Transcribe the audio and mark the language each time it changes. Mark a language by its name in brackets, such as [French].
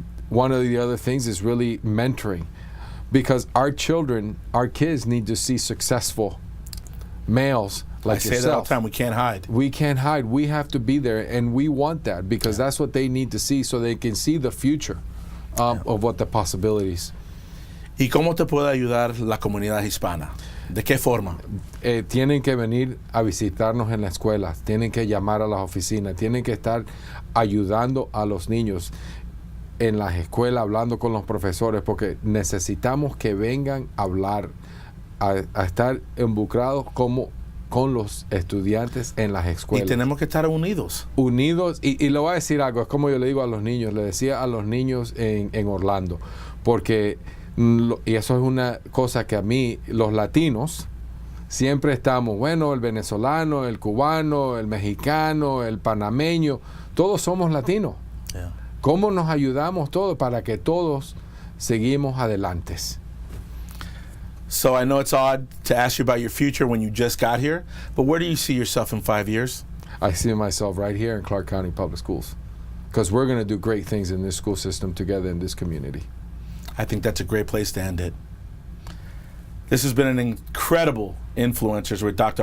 [English] One of the other things is really mentoring. Because our kids need to see successful males like yourself. I say that all the time, we can't hide. We can't hide. We have to be there, and we want that because that's what they need to see so they can see the future of what the possibilities. [Spanish] ¿Y cómo te puede ayudar la comunidad hispana? ¿De qué forma? Tienen que venir a visitarnos en la escuela, tienen que llamar a las oficinas, tienen que estar ayudando a los niños en las escuelas, hablando con los profesores, porque necesitamos que vengan a hablar, a estar involucrados con los estudiantes en las escuelas. Y tenemos que estar unidos. Unidos, y le voy a decir algo, es como yo le digo a los niños, le decía a los niños en Orlando, porque, y eso es una cosa que a mí, los latinos, siempre estamos, el venezolano, el cubano, el mexicano, el panameño, todos somos latinos. Yeah. ¿Cómo nos ayudamos todos para que todos seguimos adelante? [English] So I know it's odd to ask you about your future when you just got here, but where do you see yourself in 5 years? I see myself right here in Clark County Public Schools because we're going to do great things in this school system together in this community. I think that's a great place to end it. This has been an incredible Influencers with Dr.